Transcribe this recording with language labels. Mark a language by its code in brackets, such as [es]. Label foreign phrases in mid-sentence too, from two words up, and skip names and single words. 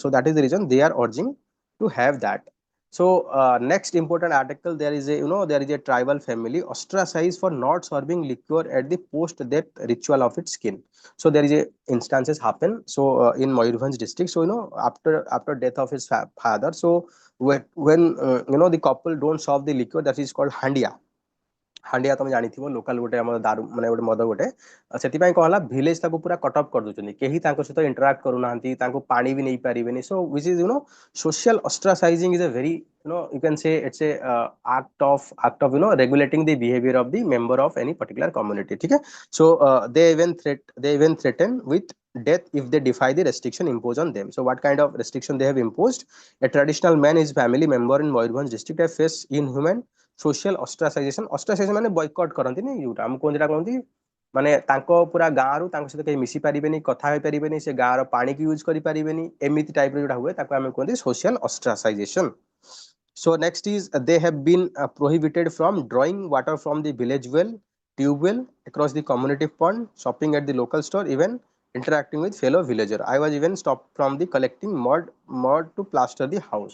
[en] So that is the reason they are urging to have that. So next important article, there is a there is a tribal family ostracized for not serving liquor at the post-death ritual of its skin. So there is a instances happen. So in Mayurbhanj district, so after death of his father, so when the couple don't serve the liquor, that is called handia. [or] ହାଣ୍ଡିଆ ତମେ ଜାଣିଥିବ ଲୋକାଲ ଗୋଟେ ଆମର ଦାରୁ ମାନେ ଗୋଟେ ମଦ ଗୋଟେ ସେଥିପାଇଁ କଣ ହେଲା ଭିଲେଜ ତାକୁ ପୁରା [en] cut off [or] କରିଦଉଛନ୍ତି କେହି ତାଙ୍କ ସହିତ ଇଣ୍ଟରାକ୍ଟ କରୁନାହାନ୍ତି ତାଙ୍କୁ ପାଣି ବି ନେଇ ପାରିବେନି ସୋ [en] which is social ostracizing is a very you can say it's a act of regulating the behavior of the member of any particular community. Okay, so they even threaten with death if they defy the restriction imposed on them. So what kind of restriction they have imposed? A traditional man, his family member in Mayurbhanj district have faced inhuman social ostracization [or] ମାନେ ବୟକଟ୍ କରନ୍ତିନି ଯୋଉଟା ଆମକୁ କୁହନ୍ତି ସେଟା କୁହନ୍ତି ମାନେ ତାଙ୍କ ପୁରା ଗାଁରୁ ତାଙ୍କ ସହିତ କେହି ମିଶି ପାରିବେନି କଥା ହେଇପାରିବେନି ସେ ଗାଁର ପାଣିକି ୟୁଜ୍ କରିପାରିବେନି ଏମିତି ଟାଇପ୍ର ଯୋଉଟା ହୁଏ ତାକୁ ଆମେ କୁହନ୍ତି [en] social ostracization. So next is they have been prohibited from drawing water from the village well, tube well, across the community pond, shopping at the local store, even interacting with fellow villager. I was even stopped from the collecting mud to plaster the house.